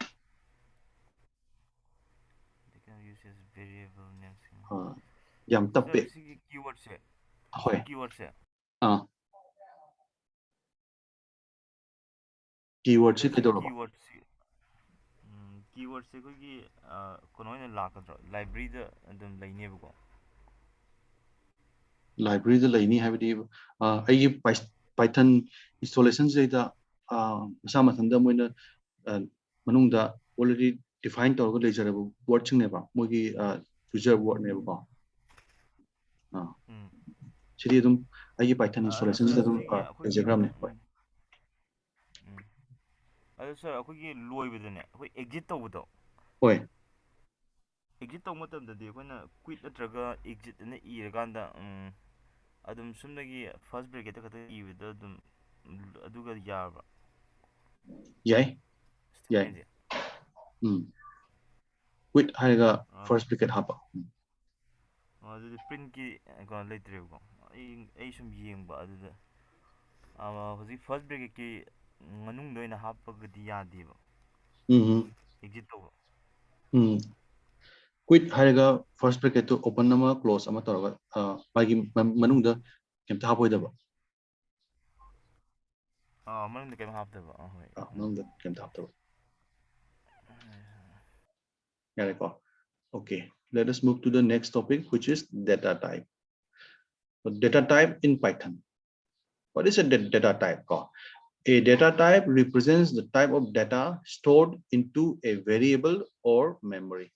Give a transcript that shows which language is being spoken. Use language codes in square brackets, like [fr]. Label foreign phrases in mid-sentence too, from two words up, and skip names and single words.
[en] They can use as variable names. Keywords. Keywords. Keywords [mni] keywords ꯑꯩꯈꯣꯏꯒꯤ ꯀꯩꯅꯣ ꯑꯣꯏꯅ ꯂꯥꯛꯀꯗ꯭ꯔꯣ ꯂꯥꯏꯕ꯭ꯔꯦꯔꯤꯗ ꯑꯗꯨꯝ ꯂꯩꯅꯦꯕꯀꯣ ꯂꯥꯏꯕ꯭ꯔꯦꯔꯤꯗ ꯂꯩꯅꯤ ꯍꯥꯏꯕꯗꯤ ꯑꯩꯒꯤ Python installation ꯁꯤꯗ ꯃꯁꯥ ꯃꯊꯟꯇ ꯃꯣꯏꯅ ꯃꯅꯨꯡꯗ [en] already define [mni] ꯇꯧꯔꯒ ꯂꯩꯖꯔꯕ word ꯁꯤꯡꯅꯦꯕ ꯃꯣꯏꯒꯤ [en] user word [mni] ꯅꯦꯕꯀꯣ ꯁꯤꯗꯤ ꯑꯗꯨꯝ ꯑꯩꯒꯤ Python installation ꯁꯤꯗ ꯑꯗꯨꯝ ꯂꯩꯖꯈ꯭ꯔꯕꯅꯦ ꯍꯣꯏ ꯑꯗꯣ ꯁꯔ ꯑꯩꯈꯣꯏꯒꯤ ꯂꯣꯏꯕꯗꯅꯦ ꯑꯩꯈꯣꯏ exit ꯇꯧꯕꯗꯣ ꯍꯣꯏ exit ꯇꯧꯕ ꯃꯇꯝꯗꯗꯤ ꯑꯩꯈꯣꯏꯅ quit ꯅꯠꯇ꯭ꯔꯒ exit ꯑꯅ ꯏꯔꯀꯥꯟꯗ ꯑꯗꯨꯝ ꯁꯨꯝꯗꯒꯤ [en] first bracket [mni] ꯈꯛꯇ ꯏꯕꯗ ꯑꯗꯨꯝ ꯑꯗꯨꯒ ꯌꯥꯔꯕ ꯌꯥꯏ quit ꯍꯥꯏꯔꯒ [en] first bracket [mni] ꯍꯥꯞꯄ ꯑꯗꯨꯗꯤ printꯀꯤ ꯀꯩꯅꯣ ꯂꯩꯇ꯭ꯔꯦꯕꯀꯣ ꯑꯩ ꯁꯨꯝ ꯌꯦꯡꯕ ꯑꯗꯨꯗ ꯍꯧꯖꯤꯛ [en] first bracket [mni] ꯀꯤ ꯃꯅꯨꯡꯗ ꯑꯣꯏꯅ ꯍꯥꯞꯄꯒꯗꯤ ꯌꯥꯗꯦꯕ exit ꯇꯧꯕ quit ꯍꯥꯏꯔꯒ [en] first bracket [mni] ꯇꯨ open ꯑꯃ close ꯑꯃ ꯇꯧꯔꯒ ꯃꯥꯒꯤ ꯃꯅꯨꯡꯗ ꯀꯩꯝꯇ ꯍꯥꯞꯄꯣꯏꯗꯕ ꯃꯅꯨꯡꯗ ꯀꯩꯝ ꯍꯥꯞꯇꯕ ꯍꯣꯏ ꯃꯅꯨꯡꯗ ꯀꯩꯝꯇ ꯍꯥꯞꯇꯕ [en] Okay, let us move to the next topic, which is data type. So data type in Python. What is a data type? A data type represents the type of data stored into a variable or memory.